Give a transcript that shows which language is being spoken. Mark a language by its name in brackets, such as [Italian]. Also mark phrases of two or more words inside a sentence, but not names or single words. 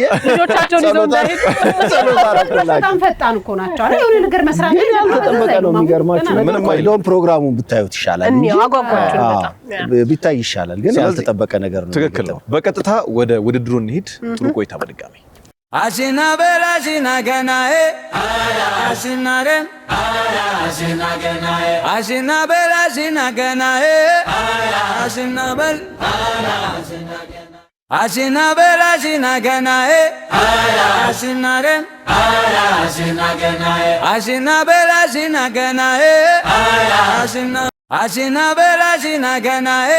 [Amharic] ልጆቻቸውን ይዘው እንዳይሄዱ ጸሎት አደረኩላቸው። በጣም ፈጣን እኮ ናቸው አይደል? የሆነ ነገር መስራት ያልተጠበቀ ነው። የሚገርማችሁ ነገር እንደውም ፕሮግራሙን ብታዩት ይሻላል እንጂ አጓጓችሁ በጣም ቢታይ ይሻላል። ግን ያልተጠበቀ ነገር ነው። ትክክል ነው። በቀጥታ ወደ ውድድሩ እንሂድ። ጥሩ ቆይታ በድጋሚ Ashina bela ashina ganae, ashina rem, ashina ganae, ashina bela ashina ganae, ashina bel, ashina ganae, ashina bela ashina ganae, ashina rem, ashina ganae, ashina bela ashina ganae, ashina ashina bela ashina ganae,